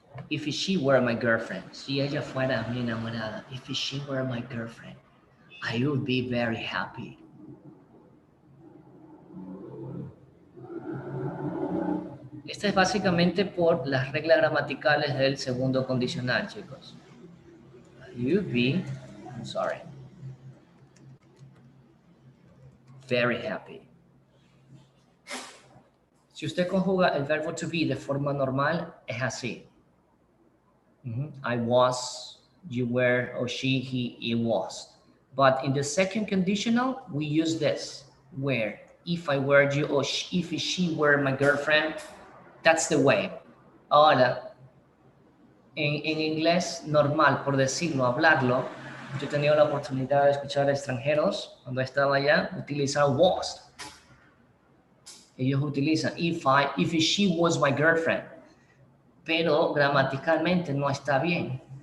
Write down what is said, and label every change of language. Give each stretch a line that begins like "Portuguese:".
English: If she were my girlfriend,
Spanish: si ella fuera mi enamorada,
English: if she were my girlfriend, I would be very happy.
Spanish: Esta es básicamente por las reglas gramaticales del segundo condicional, chicos.
English: You'd be, I'm sorry, very happy.
Spanish: Si usted conjuga el verbo to be de forma normal, es así.
English: I was, you were, or she, he, it was. But in the second conditional, we use this, where. If I were you, or if she were my girlfriend, that's the way.
Spanish: Ahora, en inglés normal, por decirlo, hablarlo, yo he tenido la oportunidad de escuchar a extranjeros, cuando estaba allá, utilizar was. Ellos utilizan
English: if she was my girlfriend,
Spanish: pero gramaticalmente no está bien.